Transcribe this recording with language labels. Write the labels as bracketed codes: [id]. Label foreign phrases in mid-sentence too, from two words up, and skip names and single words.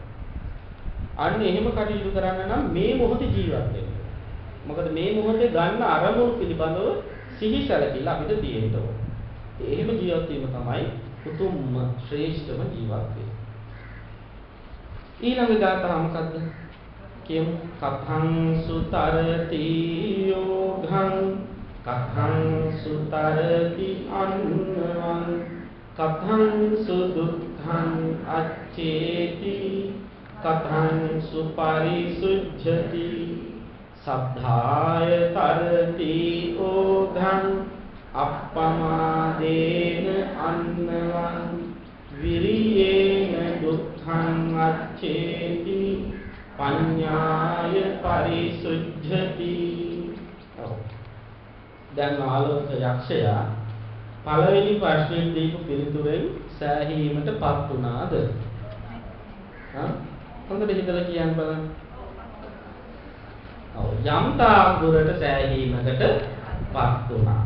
[si] අන්න එහෙම කටයුතු කරන්න නම් මේ මොහොතේ ජීවත් වෙන්න. මොකද මේ මොහොතේ ගන්න අරමුණු පිළිබඳව සිහි සැලකිල්ල අපිට තියෙන්න ඕන. එහෙම ජීවත් වීම තමයි උතුම්ම ශ්‍රේෂ්ඨම ජීවත් වීම. ඊළඟ ගාථා මොකද්ද? කියමු. [pi] කතං සුතරති යෝඝං කතං සුතරති අන්වං කතං සුදුක්ඛං අච්චේති කතං සුපරිසුජ්ජති සද්ධාය තරති ඕඝං අප්පමාදේන අන්නවං විරියේන දුක්ඛං අච්චේති පඤ්ඤාය පරිසුජ්ජති. [si] දැන් ආලෝක යක්ෂයා පළවෙනි ප්‍රශ්නෙට දීපු පිළිතුරෙන් සෑහීමටපත් වුණාද? හොඳට හිතලා කියන්න බලන්න. යම් තාක් දුරට සෑහීමකටපත් වුණා.